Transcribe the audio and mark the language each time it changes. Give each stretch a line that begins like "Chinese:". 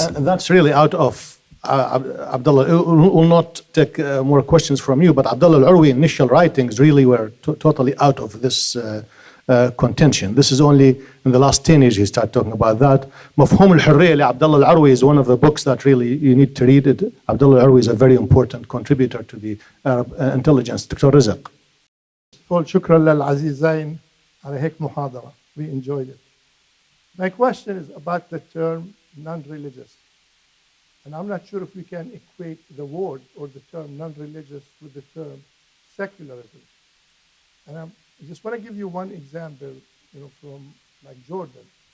English: And that's really out of Abdullah. Will not take more questions from you, but Abdullah Al-Arwi initial writings really were totally out of this contention. This is only in the last 10 years he started talking about that. Mafhum al-Hurriya li Abdullah Al-Arwi is one of the books that really you need to read it. Abdullah Al-Arwi is a very important contributor to the Arab intelligence. Dr. Rizq.
Arabic: شكرا للعزيزين على هيك محاضرة.
English: We enjoyed it. My question is about the term non-religious. And I'm not sure if we can equate the word or the term non-religious with the term secularism. And I just want to give you one example, from like Jordan.